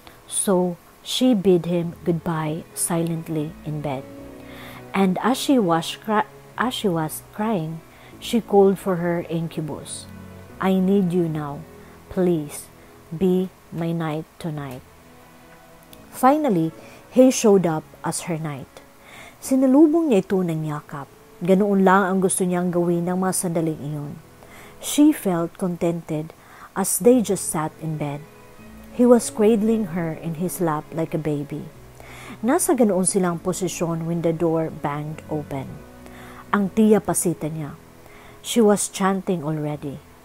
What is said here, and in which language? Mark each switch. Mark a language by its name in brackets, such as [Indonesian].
[English] So, she bid him goodbye silently in bed. And as she was crying, she called for her incubus. I need you now. Please, be my knight tonight. Finally, he showed up as her knight. [Filipino] Sinalubong niya ito ng yakap. Ganoon lang ang gusto niyang gawin ng mga sandaling iyon. [English] She felt contented as they just sat in bed. He was cradling her in his lap like a baby. [Filipino] Nasa ganoon silang posisyon [English] when the door banged open. [Filipino] Ang tiya pasita niya. [English] She was chanting already.